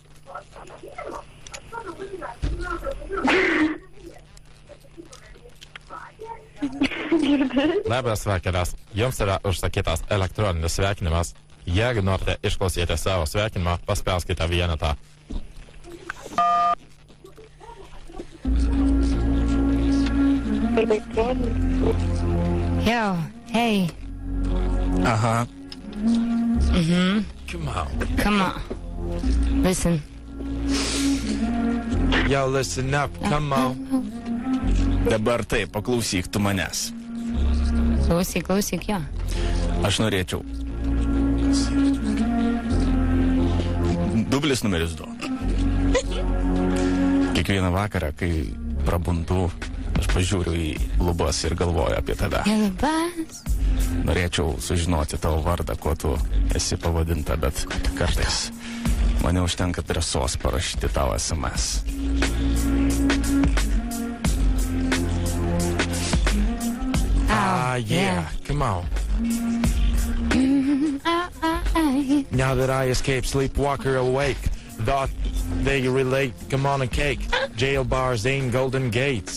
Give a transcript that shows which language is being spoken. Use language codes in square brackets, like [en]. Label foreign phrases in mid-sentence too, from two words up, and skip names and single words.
[lt] Labas vakaras, jums yra užsakytas elektroninis sveikinimas. Jeigu norite išklausyti savo sveikinimą, paspauskite vienetą. [en] Yo, hey. Aha. Come on. Listen. Yo, listen up, come on. [lt] Dabar taip, paklausyk tu manęs. Klausyk, jo. Aš norėčiau. Dublis numeris 2. Kiekvieną vakarą, kai prabundu, aš pažiūriu į lubas ir galvoju apie tave. Norėčiau sužinoti tavo vardą, kuo tu esi pavadinta, bet kartais mane užtenka drąsos parašyti tavo SMS. [en] Yeah, come on. Now that I escape, sleepwalker awake. Thought they relate, come on and cake. Jail bars ain't golden gates.